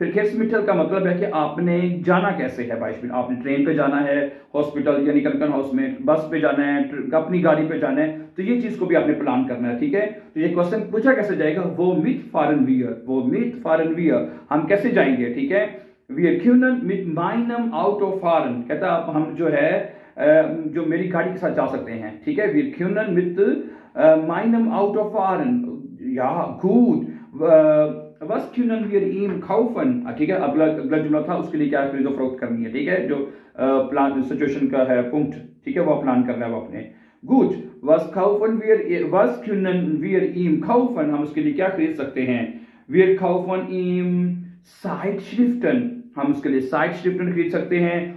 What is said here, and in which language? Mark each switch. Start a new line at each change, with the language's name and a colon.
Hindi: verkehrsmittel का मतलब है कि आपने जाना कैसे है, बाइक आपने ट्रेन पे जाना है, हॉस्पिटल यानी क्रंकन हाउस में बस पे जाना है, अपनी गाड़ी पे जाना है, तो ये चीज को भी आपने प्लान करना है, ठीक है। तो ये क्वेश्चन पूछा कैसे जाएगा, वो
German: mitfahren wir,
Hindi: हम कैसे जाएंगे, ठीक है।
German: wir können mit meinem Auto fahren,
Hindi: कहता है हम जो है जो मेरी गाड़ी के साथ जा सकते हैं, ठीक है।
German: wir können mit meinem Auto fahren, ja gut, was können wir ihm kaufen,
Hindi: ठीक है। अगला जुमला था, उसके लिए क्या खरीदो फरोख्त करनी है, ठीक है, जो प्लान सिचुएशन का है पॉइंट, ठीक है, वो प्लान करना है वो अपने। Good,
German: was können wir ihm kaufen,
Hindi: हम उसके लिए क्या खरीद सकते हैं? wir kaufen ihm Zeitschriften, हम उसके लिए Zeitschriften खरीद सकते हैं।